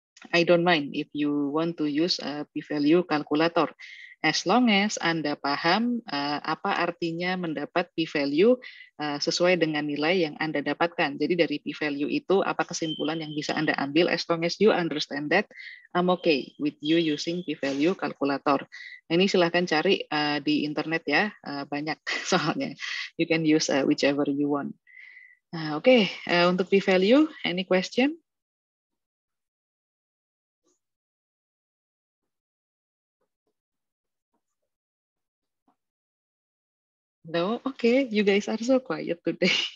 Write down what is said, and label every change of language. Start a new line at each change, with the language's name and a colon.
English: I don't mind if you want to use a p-value calculator. As long as
Indonesian: Anda paham apa artinya mendapat p-value sesuai dengan nilai yang Anda dapatkan. Jadi dari p-value itu apa kesimpulan yang bisa Anda ambil,
English: as long as you understand that, I'm okay with you using p-value calculator.
Indonesian: Ini silahkan cari di internet ya, banyak soalnya.
English: You can use whichever you want. Oke, untuk p-value, any question? No, okay, you guys are so quiet today.